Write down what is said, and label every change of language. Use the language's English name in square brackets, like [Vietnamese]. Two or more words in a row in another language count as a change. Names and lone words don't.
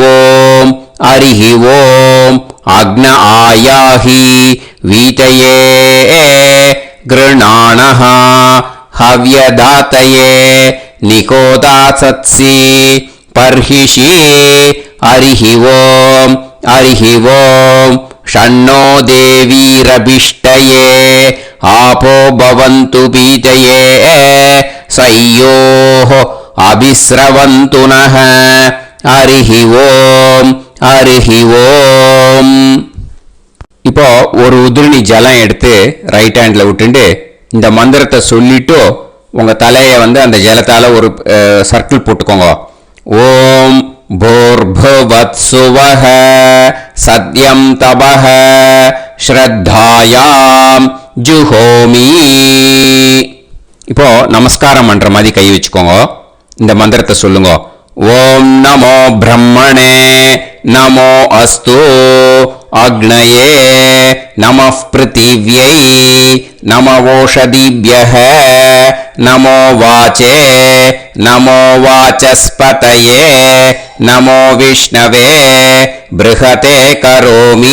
[Sanskrit] ओम् अग्न आयाहि वीतये गृणाणः हव्यदातये निकोदासत्सि पर्हिषि हरिः ओम् षण्णो देवीरभिष्टये आपो भवन्तु पीतये सय्योः अभिस्रवन्तु नः हरिः ओम् [Tamil] இப்போ ஒரு உதிரணி ஜலம் எடுத்து [English] right handla [Tamil] விட்டுண்டு இந்த மந்திரத்தை சொல்லிட்டு உங்க தலையை வந்து அந்த ஜலத்தால ஒரு சர்க்கிள் போட்டுக்கோங்க. [Sanskrit] ஓம் भूर्भुवत्सुवः सत्यं तपः श्रद्धायां जुहोमि. [Tamil] இப்போ நமஸ்காரம் பண்ற மாதிரி கை வச்சுக்கோங்க. இந்த மந்திரத்தை சொல்லுங்க. [Sanskrit] ओम् नमो ब्रह्मणे नमो अस्तु अग्नये नमः पृथिव्यै नमो ओषधीभ्यः नमो वाचे नमो वाचस्पतये नमो विष्णवे बृहते करोमि.